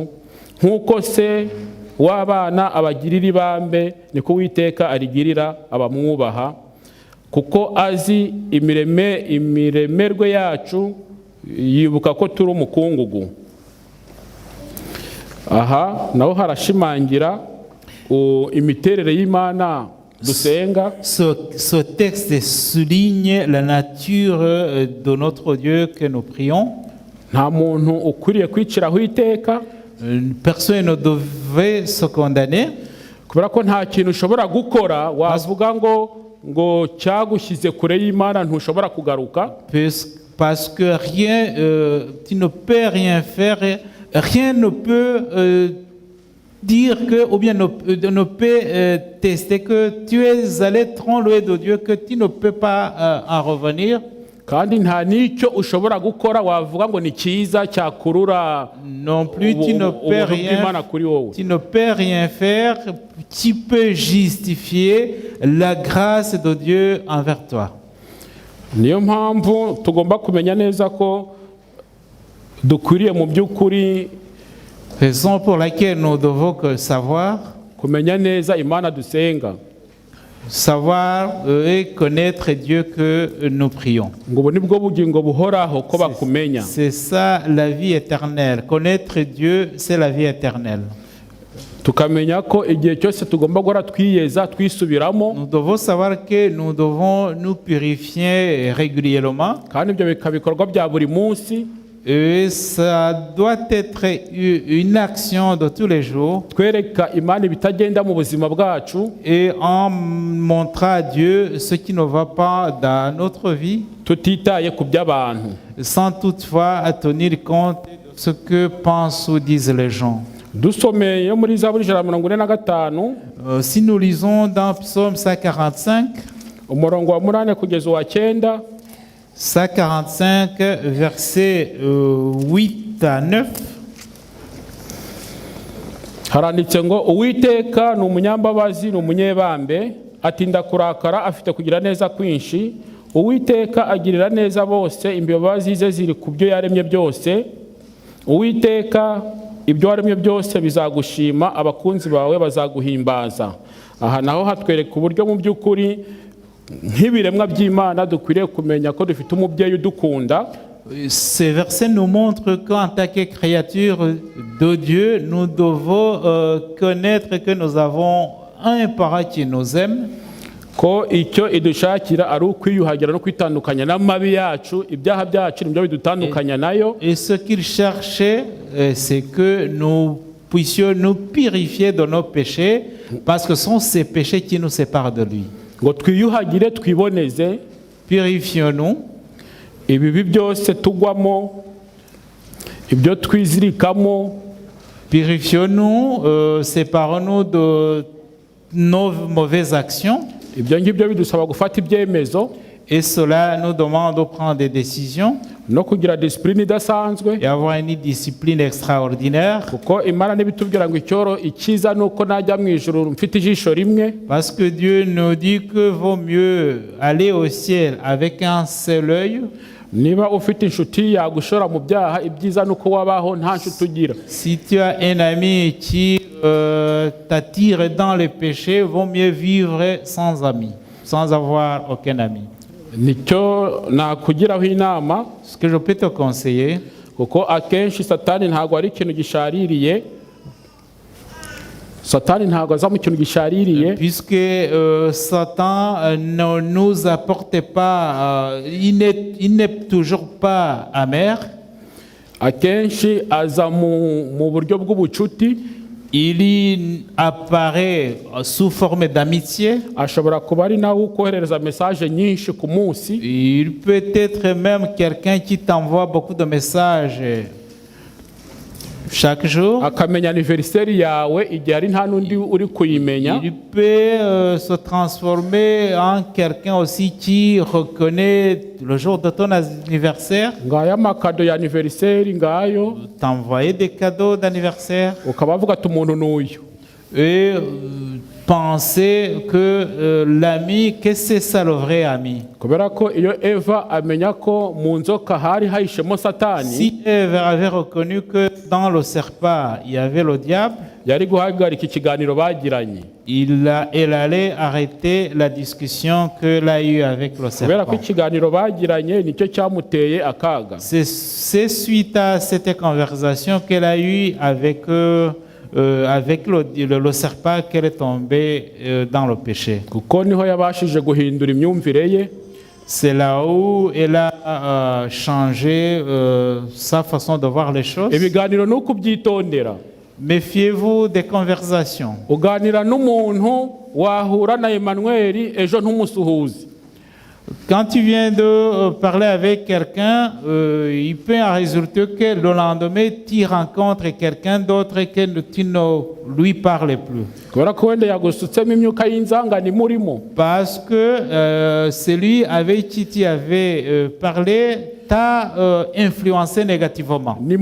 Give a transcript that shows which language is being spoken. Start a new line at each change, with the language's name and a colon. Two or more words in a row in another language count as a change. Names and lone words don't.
Kinyarwanda: Nk'uko se w'abana abagirira ibambe, niko Uwiteka arigirira abamwubaha. Kuko azi imiremerwe yacu, yibuka ko turi umukungugu. Aha naho harashimangira imiterere y'Imana dusenga.
French: Ce texte souligne la nature de notre Dieu que nous prions.
Kinyarwanda: Nta muntu ukwiriye kwiciraho iteka.
French: Personne ne devait se condamner.
Kinyarwanda: Kubera ko nta kintu ushobora gukora wavuga ngo cyagushyize kure y'Imana ntushobora kugaruka.
French: Parce que rien, tu ne peux rien faire, rien ne peut dire que, ou bien ne peut tester que tu es allé trop loin de Dieu, que tu ne peux pas en revenir.
Kinyarwanda: Kandi nta nicyo ushobora gukora wavuga ngo ni cyiza cyakurura.
French: Non plus, tu ne peux rien faire, tu peux justifier la grâce de Dieu envers toi.
Kinyarwanda: Niyo mpamvu tugomba kumenya neza ko dukwiriye mu by'ukuri,
French: raison pour laquelle nous devons savoir,
Kinyarwanda: kumenya neza Imana dusenga,
French: savoir et connaître Dieu que nous prions.
Kinyarwanda: ngo nibwo bugingo buhoraho ko bakumenya.
French: C'est ça la vie éternelle. Connaître Dieu, c'est la vie éternelle.
Kinyarwanda: Tukamenya ko igihe cyose tugomba guhora twiyeza twisubiramo.
French: Nous devons savoir que nous devons nous purifier régulièrement.
Kinyarwanda: Kandi ibyo bikabikorwa bya buri munsi.
French: Et ça doit être une action de tous les jours.
Kinyarwanda: Twereka Imana ibitagenda mu buzima bwacu.
French: Et en montrant à Dieu ce qui ne va pas dans notre vie.
Kinyarwanda: Tutitaye ku by'abantu.
French: Sans toutefois tenir compte de ce que pensent ou disent les gens.
Kinyarwanda: Dusomeye muri Zaburi 145.
French: Si nous lisons dans Psaume 145,
Kinyarwanda: umurongo wa 8 kugeza uwa 9. 145,
French: versets 8 à 9.
Kinyarwanda: Haranditse ngo Uwiteka ni umunyambabazi, ni umunyebambe, atinda kurakara, afite kugira neza kwinshi. Uwiteka agirira neza bose, imbabazi ze ziri ku byo yaremye byose. Uwiteka, ibyo waremye byose bizagushima, abakunzi bawe bazaguhimbaza. Aha naho hatwereka uburyo mu by'ukuri nk'ibiremwa by'Imana dukwiriye kumenya ko dufite umubyeyi udukunda.
French: Ces versets nous montrent qu'en tant que créature de Dieu, nous devons connaître que nous avons un parent qui nous aime.
Kinyarwanda: Ko icyo idushakira ari ukwiyuhagira no kwitandukanya n'amabi yacu, ibyaha byacu nibyo bidutandukanya nayo.
French: Et ce qu'il cherchait, c'est que nous puissions nous purifier de nos péchés, parce que ce sont ces péchés qui nous séparent de lui.
Kinyarwanda: Ngo twiyuhagire twiboneze,
French: purifions-nous,
Kinyarwanda: ibibi byose tugwamo, ibyo twizirikamo.
French: Purifions-nous, séparons-nous de nos mauvaises actions.
Kinyarwanda: Ibyo ngibyo bidusaba gufata ibyemezo.
French: Et cela nous demande de prendre des décisions.
Kinyarwanda: no kugira discipline idasanzwe
French: et avoir une discipline extraordinaire.
Kinyarwanda: kuko Imana nibitubwira ngo icyoro ikiza nuko najya mu ijuru mfite ijisho rimwe.
French: Parce que Dieu nous dit que vaut mieux aller au ciel avec un seul œil.
Kinyarwanda: Niba ufite inshuti yagushora mu byaha, ibyiza nuko wabaho nta nshuti ugira.
French: Si tu as un ami qui t'attire dans les péchés, vaut mieux vivre sans ami, sans avoir aucun ami.
Kinyarwanda: Nicyo nakugiraho inama.
French: Ce que je peux te conseiller,
Kinyarwanda: kuko akenshi satani ntabwo ari ikintu gishaririye. Satani ntabwo aza mu kintu gishaririye,
French: puisque Satan ne nous apporte pas, il n'est toujours pas amer.
Kinyarwanda: Akenshi aza mu buryo bw'ubucuti.
French: Il apparaît sous forme d'amitié.
Kinyarwanda: Ashobora kuba ari nawe ukohereza message nyinshi ku munsi.
French: Il peut être même quelqu'un qui t'envoie beaucoup de messages chaque jour.
Kinyarwanda: Akamenya anniversaire yawe igihe ari nta nundi uri kuyimenya.
French: Il peut se transformer en quelqu'un aussi qui reconnaît le jour de ton anniversaire.
Kinyarwanda: Ngaya makado ya anniversaire ngayo.
French: T'envoyer des cadeaux d'anniversaire.
Kinyarwanda: Ukabavuga ati umuntu n'uyu.
French: Et penser que l'ami, que c'est ça le vrai ami.
Kinyarwanda: Kubera ko iyo Eva amenya ko mu nzoka hari hahishemo Satani.
French: Si Eva avait reconnu que dans le serpent il y avait le diable,
Kinyarwanda: yari guhagarika ikiganiro bagiranye.
French: Elle allait arrêter la discussion qu'elle a eue avec le serpent.
Kinyarwanda: Kubera ko ikiganiro bagiranye nicyo cyamuteye akaga.
French: C'est suite à cette conversation qu'elle a eue avec le serpent qu'elle est tombée dans le péché.
Kinyarwanda: Kuko niho yabashije guhindura imyumvire ye.
French: C'est là où elle a changé sa façon de voir les choses.
Kinyarwanda: Ibiganiro nuko byitondera.
French: Méfiez-vous des conversations.
Kinyarwanda: Uganira n'umuntu wahura na Emmanuel ejo ntumusuhuzi.
French: Quand tu viens de parler avec quelqu'un, il peut en résulter que le lendemain, tu rencontres quelqu'un d'autre et que tu ne lui parles plus. Parce que celui avec qui tu avais parlé t'a influencé négativement.